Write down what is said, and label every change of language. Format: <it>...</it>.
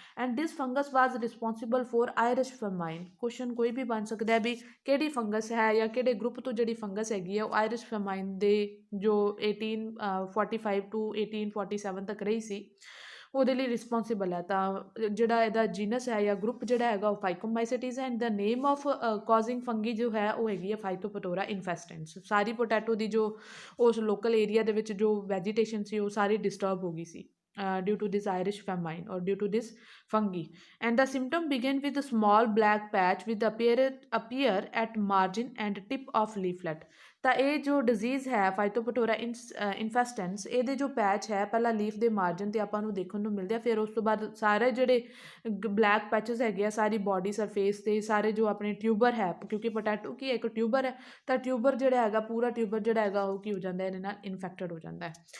<en>And this fungus was responsible for Irish famine.</en> <pa>Question ਕੋਈ ਵੀ ਬਣ ਸਕਦਾ ਵੀ ਕਿਹੜੀ ਫੰਗਸ ਹੈ ਜਾਂ ਕਿਹੜੇ ਗਰੁੱਪ ਤੋਂ ਜਿਹੜੀ ਫੰਗਸ ਹੈਗੀ ਹੈ ਉਹ ਆਇਰਿਸ਼ ਫੇਮਾਈਨ ਦੇ ਜੋ 1845 ਟੂ 1847 ਤੱਕ ਰਹੀ ਸੀ ਉਹਦੇ ਲਈ ਰਿਸਪੋਂਸੀਬਲ ਹੈ। ਤਾਂ ਜਿਹੜਾ ਇਹਦਾ ਜੀਨਸ ਹੈ ਜਾਂ ਗਰੁੱਪ ਜਿਹੜਾ ਹੈਗਾ ਉਹ ਫਾਈਕੋਮਾਈਸਿਟੀਜ਼ ਹੈ</pa> <en>and the name of causing fungi</en> <pa>ਜੋ ਹੈ ਉਹ ਹੈਗੀ ਹੈ ਫਾਈਟੋਪਥੋਰਾ ਇਨਫੈਸਟੈਂਸ। ਸਾਰੀ ਪੋਟੈਟੋ ਦੀ ਜੋ ਉਸ ਲੋਕਲ ਏਰੀਆ ਦੇ ਵਿੱਚ ਜੋ ਵੈਜੀਟੇਸ਼ਨ ਸੀ ਉਹ ਸਾਰੀ ਡਿਸਟਰਬ ਹੋ ਗਈ ਸੀ।</pa> <en>due to this Irish famine or due to this fungi. And the symptom begin with a small black patch with appear at margin and tip of leaflet.</en> <pa>ਤਾਂ ਇਹ ਜੋ disease ਹੈ ਫਾਈਟੋਪਟੋਰਾ ਇਨਫੈਸਟੈਂਸ, ਇਹਦੇ ਜੋ ਪੈਚ ਹੈ ਪਹਿਲਾਂ ਲੀਫ ਦੇ ਮਾਰਜਨ ਤੇ ਆਪਾਂ ਨੂੰ ਦੇਖਣ ਨੂੰ ਮਿਲਦੇ ਆ, ਫਿਰ ਉਸ ਤੋਂ ਬਾਅਦ ਸਾਰੇ ਜਿਹੜੇ ਬਲੈਕ ਪੈਚਸ ਹੈਗੇ ਆ ਸਾਰੀ ਬਾਡੀ ਸਰਫੇਸ ਤੇ, ਸਾਰੇ ਜੋ ਆਪਣੇ ਟਿਊਬਰ ਹੈ, ਕਿਉਂਕਿ ਪੋਟੈਟੋ ਕੀ ਇੱਕ ਟਿਊਬਰ ਹੈ, ਤਾਂ ਟਿਊਬਰ ਜਿਹੜਾ ਹੈਗਾ ਪੂਰਾ ਟਿਊਬਰ ਜਿਹੜਾ ਹੈਗਾ ਉਹ ਕੀ ਹੋ ਜਾਂਦਾ ਇਹਦੇ ਨਾਲ ਇਨਫੈਕਟਡ ਹੋ ਜਾਂਦਾ ਹੈ।</pa>